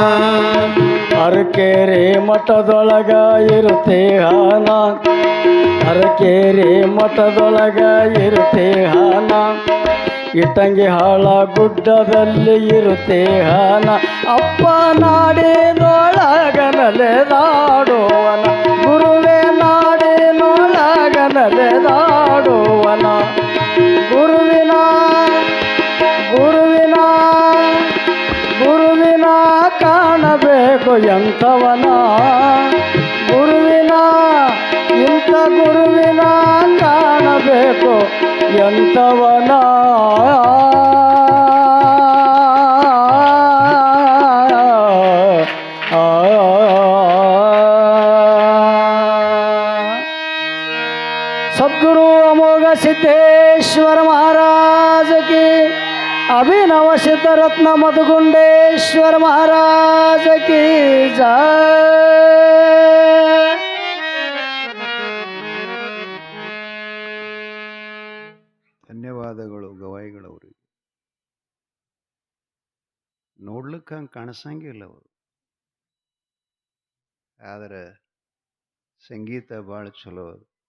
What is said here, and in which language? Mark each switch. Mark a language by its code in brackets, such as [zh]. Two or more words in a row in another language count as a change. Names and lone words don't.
[kn] ಅರಕೇರಿ ಮಠದೊಳಗ ಇರುತ್ತೇಹನ ಅರಕೇರಿ ಮಠದೊಳಗ ಇರುತ್ತೇಹನ ಇಟ್ಟಂಗಿ ಹಾಳ ಗುಡ್ಡದಲ್ಲಿ ಇರುತ್ತೇಹನ ಅಪ್ಪ ನಾಡಿನೊಳಗ ನಲೆದಾಡುವನ ಗುರುವೇ ನಾಡಿನೊಳಗ ನಲೆದಾಡುವನ ಗುರುವಿನ ಕಾಣಬೇಕು ಎಂಥವನ ಇಂಥ ಗುರುವಿನ ಕಾಣಬೇಕು ಎಂಥವನ [hi] सद्गुरु अमोघ सिद्धेश्वर महाराज की अभिनव सिद्ध रत्न मधुगुंडेश्वर महाराज की जय। [kn] ಧನ್ಯವಾದಗಳು ಗವಾಯಿಗಳವ್ರಿಗೆ. ನೋಡ್ಲಿಕ್ಕೆ ಹಂಗೆ ಕಾಣಿಸಂಗಿಲ್ಲ ಅವರು, ಆದ್ರೆ ಸಂಗೀತ ಭಾಳ ಚಲೋ ಅದು.